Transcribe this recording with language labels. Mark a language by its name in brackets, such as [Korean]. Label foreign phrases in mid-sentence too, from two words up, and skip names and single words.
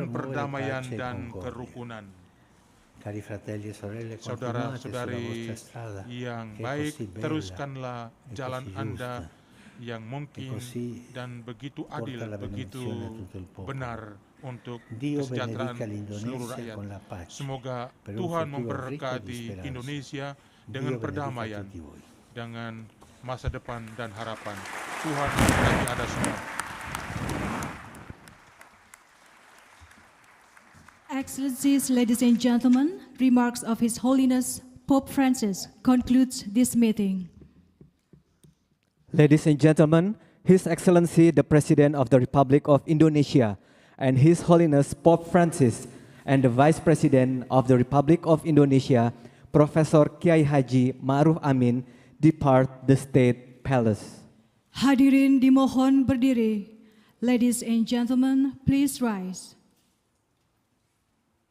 [Italian] promuovere [Indonesian] perdamaian [Italian] pace e [Indonesian] dan [Italian] concordia. [Indonesian] kerukunan. [Italian] Cari fratelli e sorelle, continuate sulla [Indonesian] Saudara-saudari [Italian] vostra strada [Indonesian] yang [Italian] che è [Indonesian] baik, [Italian] così bella [Indonesian] teruskanlah [Italian] e [Indonesian] jalan [Italian] così [Indonesian] Anda [Italian] giusta, [Indonesian] yang mungkin [Italian] così [Indonesian] dan begitu [Italian] porta [Indonesian] adil, [Italian] la [Indonesian] begitu [Italian] benedizione a tutto il popolo. [Indonesian] benar untuk [Italian] Dio [Indonesian] kesejahteraan [Italian] benedica l'Indonesia [Indonesian] seluruh rakyat. [Italian] con la pace, [Indonesian] Semoga [Italian] per un [Indonesian] Tuhan [Italian] futuro [Indonesian] memberkati [Italian] ricco di speranza. [Indonesian] Indonesia [Italian] Dio [Indonesian] dengan [Italian] benedica [Indonesian] perdamaian, [Italian] tutti voi. [Indonesian] dengan masa depan dan harapan. Tuhan memberkati Anda semua. [English] Excellencies, ladies and gentlemen, remarks of His Holiness Pope Francis concludes this meeting. Ladies and gentlemen, His Excellency the President of the Republic of Indonesia and His Holiness Pope Francis and the Vice President of the Republic of Indonesia, Professor Kiai Haji Ma'ruf Amin, depart the State Palace. [Indonesian] Hadirin dimohon berdiri. [English] Ladies and gentlemen, please rise.